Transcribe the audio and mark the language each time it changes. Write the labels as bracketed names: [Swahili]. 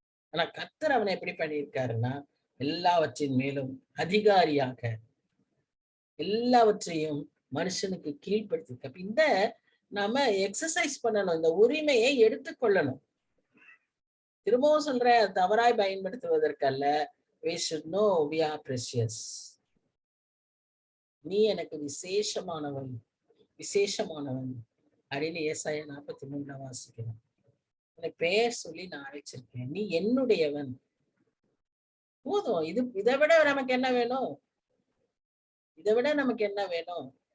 [Tamil] ஆனா கர்த்தர் அவனை எப்படி பண்ணியிருக்காருன்னா எல்லாவற்றின் மேலும் அதிகாரியாக எல்லாவற்றையும் மனுஷனுக்கு கீழ்படுத்திருக்க. இந்த நாம எக்ஸசைஸ் பண்ணணும், இந்த உரிமையை எடுத்துக்கொள்ளணும். திரும்பவும் சொல்ற, தவறாய் பயன்படுத்துவதற்கல்ல. [English] we should know we are precious. [Tamil] நீ எனக்கு விசேஷமானவன், விசேஷமானவன் அப்படின்னு ஏசாயா 43 வாசிக்கிறோம். உன்னை பெயர் சொல்லி நான் அழைச்சிருக்கேன், நீ என்னுடையவன். போதும். இதை விட நமக்கு என்ன வேணும்? இதை விட நமக்கு என்ன வேணும்?